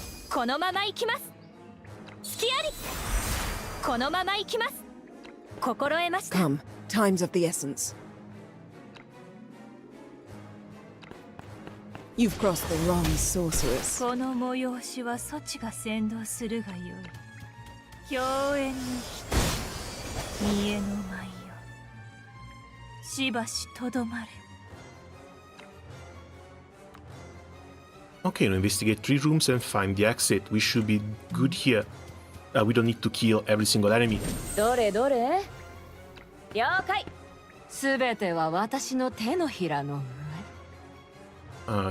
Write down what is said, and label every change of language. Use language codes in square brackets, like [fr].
[ja] このまま行きます。隙あり。このまま行きます。心得ました。 [en] Come, time's of the essence. You've crossed the wrong sorceress. [ja] この催しはそちが先導するがよい。共演に来た。見えの舞よ。しばしとどまれ。 [en] Okay, now investigate 3 rooms and find the exit. We should be good here. We don't need to kill every single enemy. [ja] どれどれ？了解。すべては私の手のひらの上。